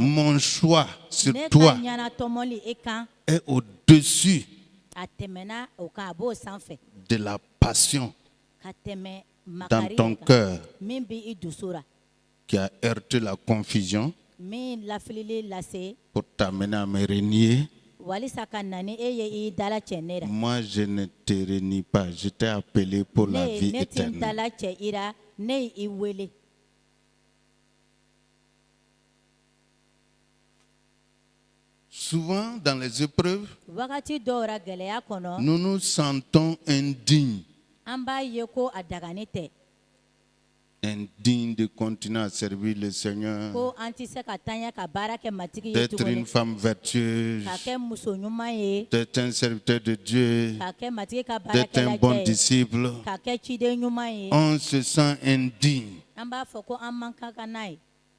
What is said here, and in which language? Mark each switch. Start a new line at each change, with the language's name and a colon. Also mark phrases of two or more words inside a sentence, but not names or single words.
French: Mon choix sur
Bambara: Ne ka
French: toi
Bambara: ɲɛna tɔmɔli e kan
French: est au-dessus
Bambara: a tɛmɛna o kan a b'o sanfɛ
French: de la passion
Bambara: ka tɛmɛ
French: dans
Bambara: makari
French: ton
Bambara: yɛrɛ kan
French: cœur
Bambara: min bɛ i dusu la
French: qui a heurté la confusion
Bambara: min lafilili lase
French: pour t'amener à me renier.
Bambara: walisa ka na ni e ye i dala cɛ ne la.
French: Moi, je ne te renie pas. Je t'ai appelé pour la vie
Bambara: Ne ti n
French: éternelle.
Bambara: dala cɛ i la ne ye i wele.
French: Souvent, dans les épreuves,
Bambara: Wagati dɔw la gɛlɛya kɔnɔ
French: nous nous sentons indignes.
Bambara: an b'a ye ko a dagani tɛ
French: Indignes de continuer à servir le Seigneur,
Bambara: ko an tɛ se ka taɲɛ ka baara kɛ matigi ye
French: d'être une
Bambara: tuguni
French: femme vertueuse,
Bambara: ka kɛ muso ɲuman ye
French: d'être un serviteur de Dieu,
Bambara: ka kɛ matigi ka
French: d'être un
Bambara: baarakɛla
French: bon
Bambara: cɛ ye
French: disciple.
Bambara: ka kɛ ciden ɲuman ye.
French: On se sent indigne.
Bambara: An b'a fɔ ko an man kan ka n'a ye.